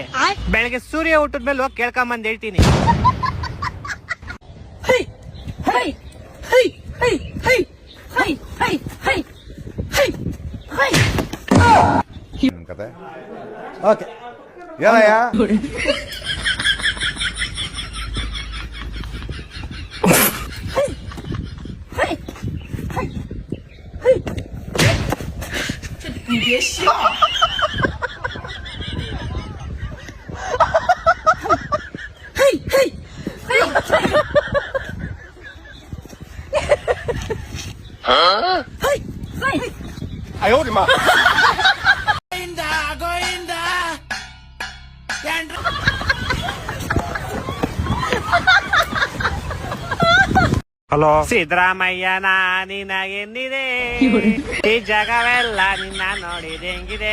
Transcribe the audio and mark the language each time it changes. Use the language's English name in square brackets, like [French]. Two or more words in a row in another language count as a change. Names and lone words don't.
[Kannada] ಬೆಳಗ್ಗೆ ಸೂರ್ಯ ಹುಟ್ಟಿದ ಮೇಲೆ ಹೋಗಿ ಕೇಳ್ಕೊಂಬಂದ್ ಹೇಳ್ತೀನಿ. ಓಕೆ ಏನಯ್ಯ? [Chinese] 你别笑。嘿嘿嘿嘿嘿！哎呦我的妈！ [Kannada] ಹಲೋ ಸಿದ್ದರಾಮಯ್ಯ ನಿನಗೆನ್ನಿದೆ, ಈ ಜಗವೆಲ್ಲ ನಿನ್ನ ನೋಡಿದೆ ಹೆಂಗಿದೆ.